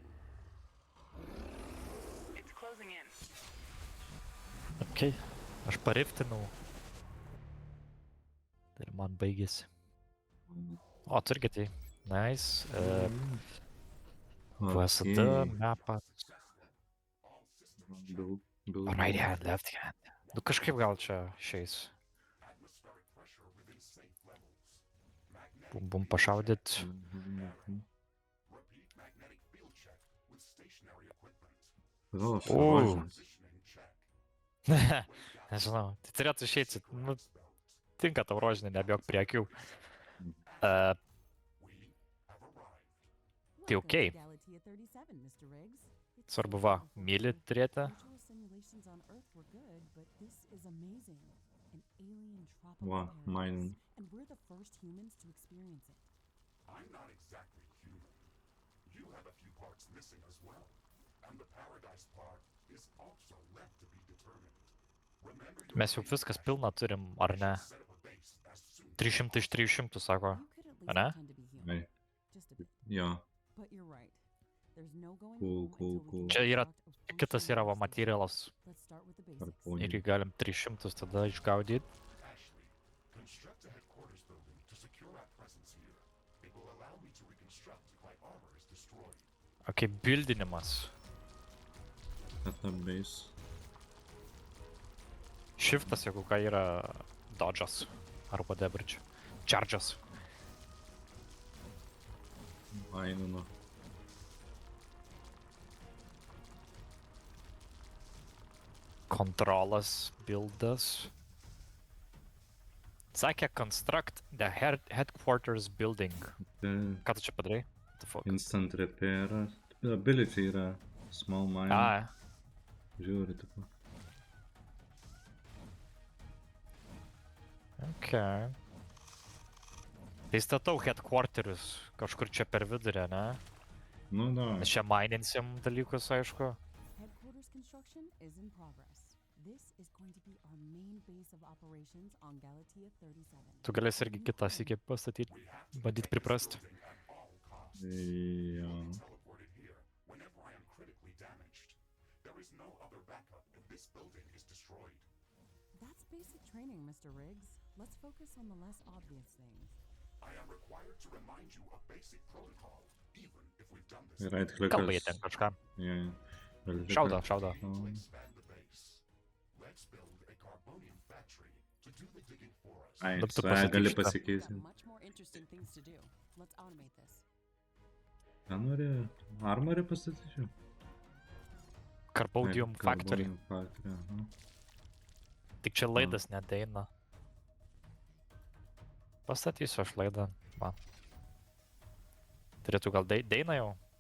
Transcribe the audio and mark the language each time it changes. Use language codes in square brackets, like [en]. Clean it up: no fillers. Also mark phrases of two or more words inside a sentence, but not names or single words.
[en] It's closing in. [lt] Okei. Aš pariftinau. Tai ir man baigėsi. O, tu irgi tai. Nice. VSD, mapą. [en] Right hand, left hand. [lt] Nu kažkaip gal čia išeis. Bum bum pašaudyt. Gal aš O. rožinis. Nežinau. Tai turėtų išeiti. Nu, tinka tau rožinė, nebijok prie akių. Tai okei. Svarbu va, myli turėti. Va, [en] mining. And we're the first humans to experience it. I'm not exactly human. You have a few parts missing as well. And the paradise part is also left to be determined. Remember your [lt] Mes jau viskas pilna turim, ar ne? [en] set up a base as soon [lt] 300 iš 300, sako. [en] You could at least [lt] Ane? [en] pretend to be human. [lt] Ai, [en] Just a bit. [lt] jo. [en] But you're right. There's no going Cool, home cool, until we cool. can [lt] Čia yra [en] construct a [lt] kitas yra va [en] functional system. [lt] materialas. [en] Let's start with the basics. [lt] Harponė. Irgi galim 300 tada išgaudyti. [en] Ashley, construct a headquarters building to secure our presence here. It will allow me to reconstruct if my armor is destroyed. [lt] Okei, bildinimas. [en] Setup base. [lt] Shiftas, jeigu ką yra dodge'as. Ar whatever čia. Charge'as. Minino. Kontrolas, buildas. Sakė, [en] construct the headquarters building. [lt] Ką tu čia padarai? [en] What the fuck? Instant repair. Ability yra small mine. [lt] A, Žiūri, tipo. okei. Tai statau headquarterius kažkur čia per vidurį, ne? Nu, da. Mes čia mininsim dalykus, aišku. [en] Headquarters construction is in progress. This is going to be our main base of operations on Galatea 37. [lt] Tu galėsi irgi kitą sykį pastatyti, bandyt priprast. Jo. [en] Teleported here whenever I am critically damaged. There is no other backup if this building is destroyed. That's basic training, Mr. Riggs. Let's focus on the less obvious things. I am required to remind you of basic protocol, even if we've done this. Right [lt] Kalba jie clickas. ten kažką. Jo, jo. Gali Šaudo, tik- šaudo. O, [en] Expand the base. Let's build a carbonium factory to do the digging for us. [lt] Ai, Nu, tu su E gali pasakyk šitą. [en] We've [lt] pasikeisti. [en] got much more interesting things to do. Let's automate this. [lt] Ką nori? Armorį pastatyčiau? [en] Carbodium [lt] Ai, [en] Factory. Carbonium Factory, aha. [lt] Tik čia laidas nedeina. Pastatysiu aš laidą. Va. Turėtų gal deina jau?